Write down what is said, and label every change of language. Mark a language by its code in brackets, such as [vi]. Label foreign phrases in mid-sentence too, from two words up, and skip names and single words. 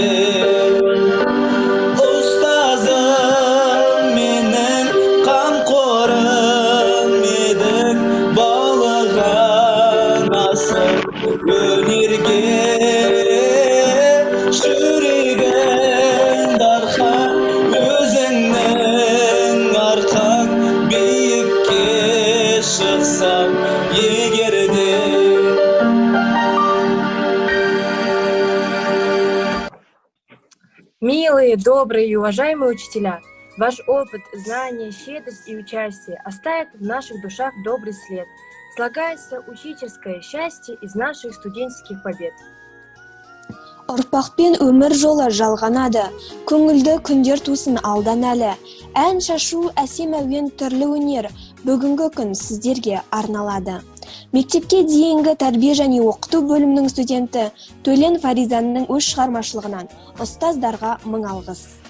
[kk] Ұстазым менің қамқорым едің, баулыған асыл өнерге жүрегің дархан, өзіңнің арқан биікке шықсам егер де. [ru] Милые, добрые и уважаемые учителя, ваш опыт, знания, щедрость и участие оставят в наших душах добрый след. Слагается учительское счастье из наших студенческих побед. [kk] Ұрпақпен өмір жолы жалғанады, көңілді күндер тусын алдан әлі. Ән шашу, әсем әуен, түрлі өнер, бүгінгі күн сіздерге арналады. Мектепке дейінгі тәрбие және оқыту бөлімінің студенті Төлен Фаризаның өз шығармашылығынан ұстаздарға мың алғыс.